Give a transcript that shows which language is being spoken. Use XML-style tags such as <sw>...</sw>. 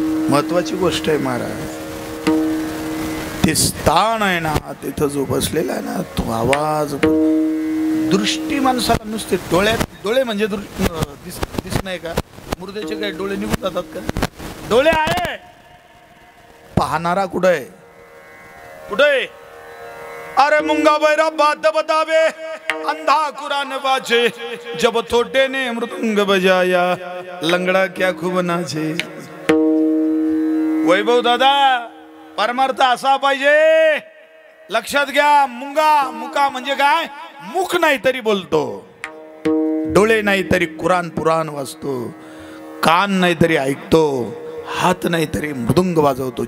<mr>महत्वाची गोष्ट आहे महाराज. ते स्थान आहे ना, तिथं जो बसलेला आहे ना, तो आवाज. दृष्टी माणसाला नुसते डोळे म्हणजे दिसत नाही का? मुर्द्याचे काय डोळे निघून जातात का? डोळे आहे, पाहणारा कुठं आहे? कुठे?</mr> <hi>अरे मुंगा बैरा बात बतावे, अंधा कुरान वाचे, जब थोटे ने मृदंग बजाया, लंगड़ा क्या खूब नाचे.</hi> <mr>वैभव दादा, परमार्थ असा पाहिजे, लक्षात घ्या. मुका म्हणजे काय? मुख नाही तरी बोलतो, डोळे नाही तरी कुराण पुराण वाचतो, कान नाही तरी ऐकतो, हात नाही तरी मृदुंग वाजवतो.</mr>